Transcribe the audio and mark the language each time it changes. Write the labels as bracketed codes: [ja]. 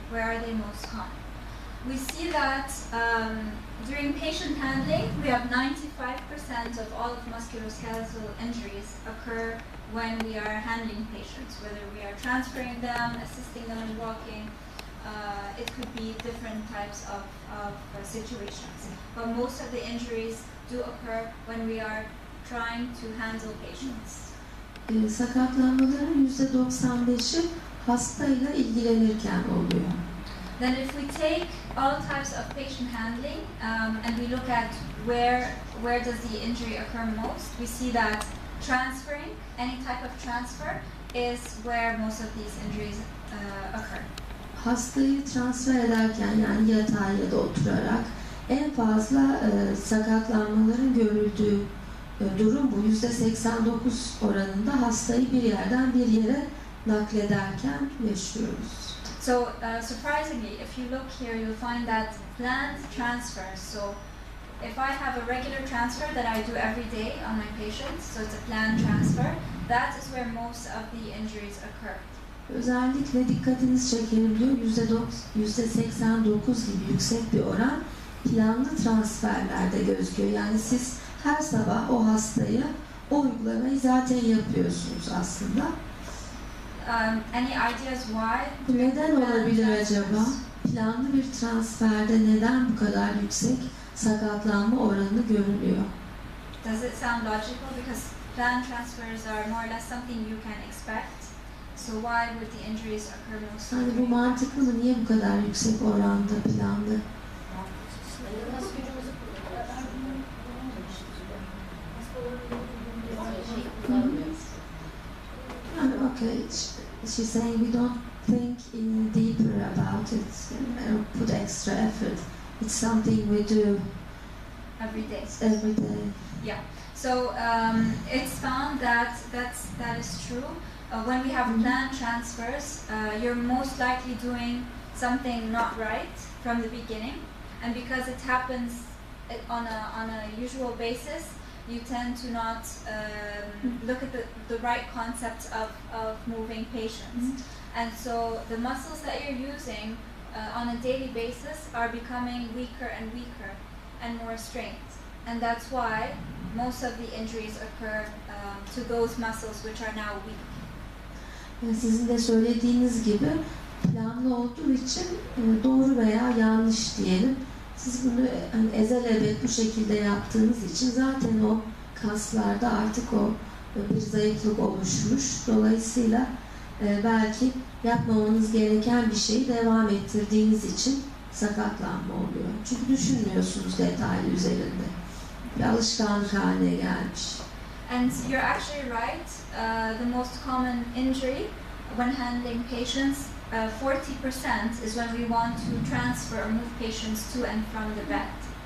[en] Where are they most common? We see that during patient handling, we have 95% of all of musculoskeletal injuries occur when we are handling patients, whether we are transferring them, assisting them in walking. It could be different types of situations. But most of the injuries do occur when we are trying to handle patients. [tr] Sakatlanmaların %95'i hastayla ilgilenirken oluyor. [en] Then if we take all types of patient handling and we look at where does the injury occur most, we see that transferring, any type of transfer, is where most of these injuries occur. [tr] Hastayı transfer ederken yani yatağa ya da oturarak en fazla sakatlanmaların görüldüğü durum bu. %89 oranında hastayı bir yerden bir yere naklederken yaşıyoruz. [en] So surprisingly, if you look here, you'll find that planned transfers. So if I have a regular transfer that I do every day on my patients, so it's a planned transfer, that is where most of the injuries occur. [tr] Özellikle dikkatinizi çekelim diyor, %89 gibi yüksek bir oran planlı transferlerde gözüküyor. Yani siz her sabah o hastayı, o uygulamayı zaten yapıyorsunuz aslında. [en] Any ideas why? [tr] Neden olabilir acaba? Planlı bir transferde neden bu kadar yüksek sakatlanma oranı görülüyor? [en] Does it sound logical? Because planned transfers are more or less something you can expect. So why would the injuries occur most? [tr] Yani bu mantıklı mı? Niye bu kadar yüksek oranda planlı? [en] Okay, she's saying we don't think deeper about it, put extra effort. It's something we do every day. Every day. Yeah. So it's found that that is true. When we have planned transfers, you're most likely doing something not right from the beginning, and because it happens on a usual basis, you tend to not look at the right concept of moving patients. And so the muscles that you're using on a daily basis are becoming weaker and weaker and more strained. And that's why most of the injuries occur to those muscles which are now weak. [tr] Sizin de söylediğiniz gibi planlı olduğu için doğru veya yanlış diyelim. Siz bunu hani ezelebet bu şekilde yaptığınız için zaten o kaslarda artık o bir zayıflık oluşmuş. Dolayısıyla belki yapmamanız gereken bir şeyi devam ettirdiğiniz için sakatlanma oluyor. Çünkü düşünmüyorsunuz detaylı üzerinde. Bir alışkanlık haline gelmiş. [en] And you're actually right. The most common injury when handling patients, 40% is when we want to transfer or move patients to and from the bed.